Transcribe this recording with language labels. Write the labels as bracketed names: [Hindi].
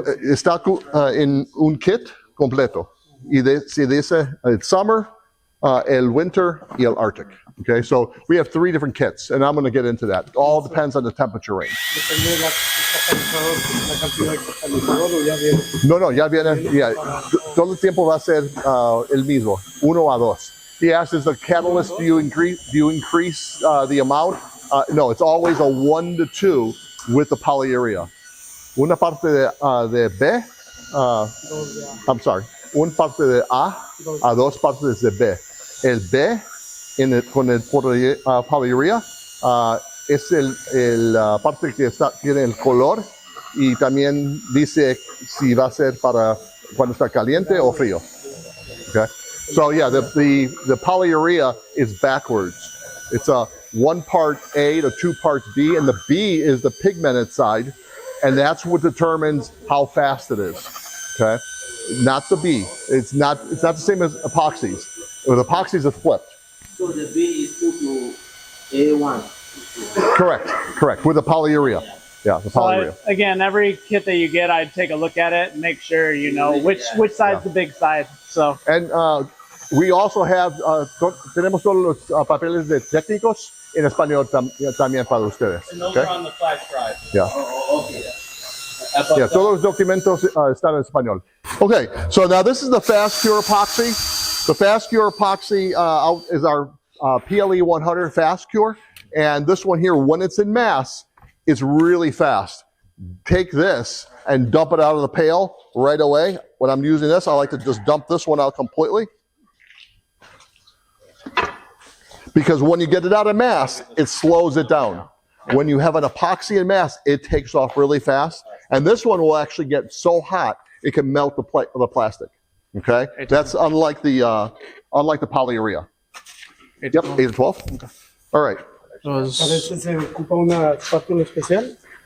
[Spanish] está en un kit completo y se dice el summer, el winter y el Arctic. [English] Okay, so we have 3 different kits, and I'm going to get into that. It all depends on the temperature range. [Spanish] No, ya viene. Yeah, todo el tiempo va a ser el mismo, 1 a 2. [English] He asks, is the catalyst, do you increase the amount? No, it's always a 1 to 2 with the Polyurea. [Spanish] Una parte de B, [English] I'm sorry, [Spanish] una parte de A 2 partes de B. El B con el Polyurea es la parte que tiene el color y también dice si va a ser para cuando está caliente o frío. [English] Okay. So yeah, the Polyurea is backwards. It's a 1 part A to 2 parts B, and the B is the pigmented side, and that's what determines how fast it is. Okay, not the B. It's not the same as epoxies. With epoxies, it's flipped. So the B is 2 to A1. Correct. With the Polyurea. Yeah, the Polyurea. So again, every kit that you get, I'd take a look at it and make sure you know which side's the big side. So. And we also have, [Spanish] tenemos todos los papeles de técnicos en español también para ustedes. [English] And those are on the flash drive. Yeah. Okay. [Spanish] Yeah, todos los documentos están en español. [English] Okay, so now this is the Fast Cure Epoxy. The Fast Cure Epoxy is our PLE 100 Fast Cure. And this one here, when it's in mass, it's really fast. Take this and dump it out of the pail right away. When I'm using this, I like to just dump this one out completely. Because when you get it out of mass, it slows it down. When you have an epoxy in mass, it takes off really fast. And this one will actually get so hot, it can melt the plastic. Okay? That's unlike the polyurea. Yep, 8 to 12. Okay. All right. [Spanish] Parece se ocupa una espátula especial.